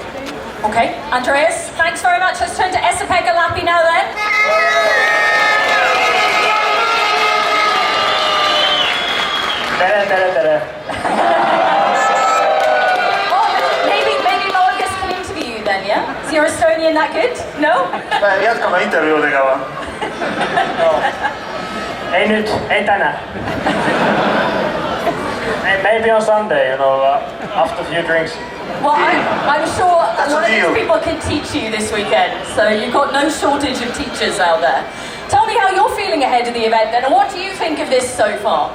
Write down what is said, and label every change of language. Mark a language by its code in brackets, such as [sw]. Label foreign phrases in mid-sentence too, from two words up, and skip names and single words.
[en] Okay, Andreas, thanks very much. Let's turn to Esapekka Lappi now then. Maybe Marcus can interview you then, yeah? Is your Estonian that good? No? [et] Jätkame intervjuudega või? [fi] Ei nyt, ei tänään. [en] Maybe on Sunday, after a few drinks. Well, I'm sure a lot of these deal. people can teach you this weekend, so you've got no shortage of teachers out there. Tell me how you're feeling ahead of the event then, and what do you think of this so far?